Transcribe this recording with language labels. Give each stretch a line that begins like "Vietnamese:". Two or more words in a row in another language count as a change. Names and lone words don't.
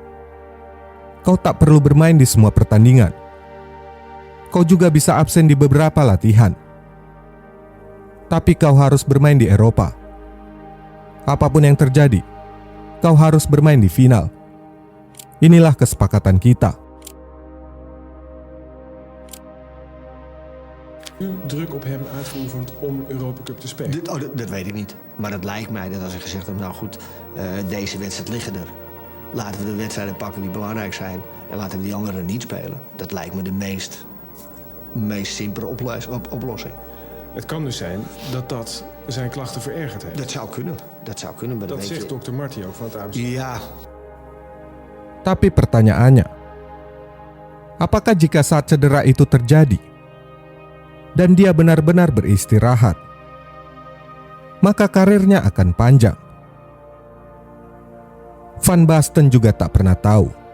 Indonesian: Kau tak perlu bermain di semua pertandingan. Kau juga bisa absen di beberapa latihan. Tapi kau harus bermain di Eropa. Apapun yang terjadi, kau harus bermain di final. Inilah kesepakatan kita.
Dutch: Druk op hem uitgeoefend om Europa Cup te spelen? Dat weet ik niet. Maar het lijkt mij dat als ik gezegd heb, nou goed, deze wedstrijd liggen er. Laten we de wedstrijden pakken die belangrijk zijn en laten we die anderen niet spelen. Dat lijkt me de meest simpele oplossing. Het kan dus zijn dat zijn klachten verergerd heeft. Dat zou kunnen. Maar dat zegt dokter Marty ook van het AMC. Ja.
Indonesian: Tapi pertanyaannya, apakah jika saat cedera itu terjadi dan dia benar-benar beristirahat, maka karirnya akan panjang? Van Basten juga tak pernah tahu.